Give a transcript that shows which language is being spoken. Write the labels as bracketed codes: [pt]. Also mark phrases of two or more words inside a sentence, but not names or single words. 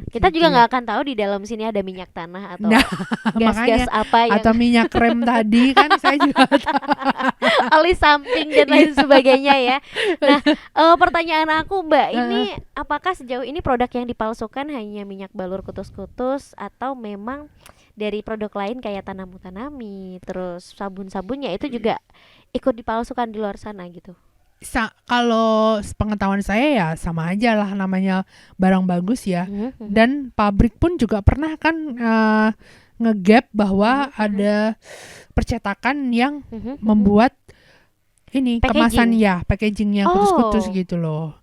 [id] Kita gitu juga ya. nggak akan tahu di dalam sini ada minyak tanah atau Nah, gas-gas makanya apa yang atau minyak krem tadi kan saya juga alis samping dan lain sebagainya ya. Nah, pertanyaan aku Mbak, ini apakah sejauh ini produk yang dipalsukan hanya minyak balur kutus-kutus atau memang dari produk lain kayak tanam-tanami, terus sabun-sabunnya itu juga ikut dipalsukan di luar sana gitu? kalau pengetahuan saya ya sama aja lah, namanya barang bagus ya. Dan pabrik pun juga pernah kan nge-gap bahwa ada percetakan yang membuat ini kemasan ya, packagingnya kutus-kutus gitu loh.